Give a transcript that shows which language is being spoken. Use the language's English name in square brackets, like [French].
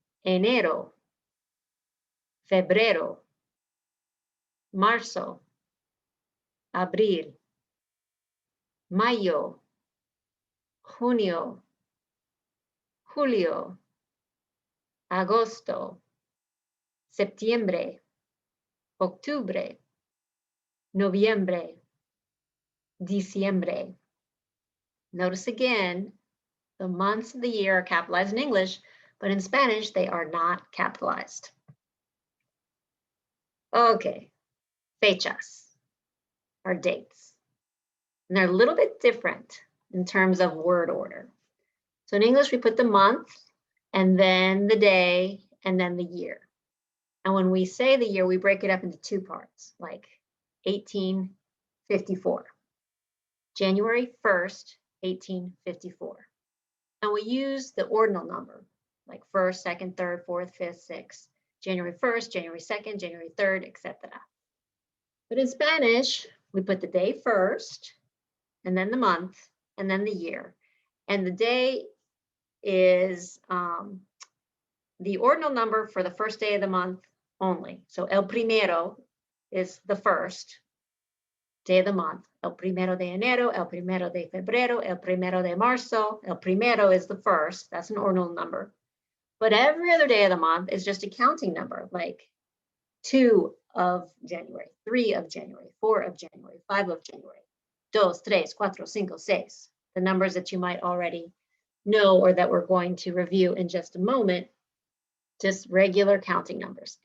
[Spanish] Enero, febrero, marzo, abril, mayo, junio, julio, agosto, septiembre, octubre, noviembre, diciembre. [English] Notice again, the months of the year are capitalized in English, but in Spanish, they are not capitalized. Okay, fechas are dates. And they're a little bit different in terms of word order. So in English, we put the month, and then the day, and then the year. And when we say the year, we break it up into two parts, like 1854. January 1st, 1854. And we use the ordinal number, like 1st, 2nd, 3rd, 4th, 5th, 6th, January 1st, January 2nd, January 3rd, etc. But in Spanish, we put the day first, and then the month, and then the year. And the day is the ordinal number for the first day of the month only. So [Spanish] el primero [English] is the first day of the month. [Spanish] El primero de enero, el primero de febrero, el primero de marzo. El primero [English] is the first. That's an ordinal number. But every other day of the month is just a counting number, like 2 of January, 3 of January, 4 of January, 5 of January, 2, 3, 4, 5, 6. The numbers that you might already know or that we're going to review in just a moment, just regular counting numbers.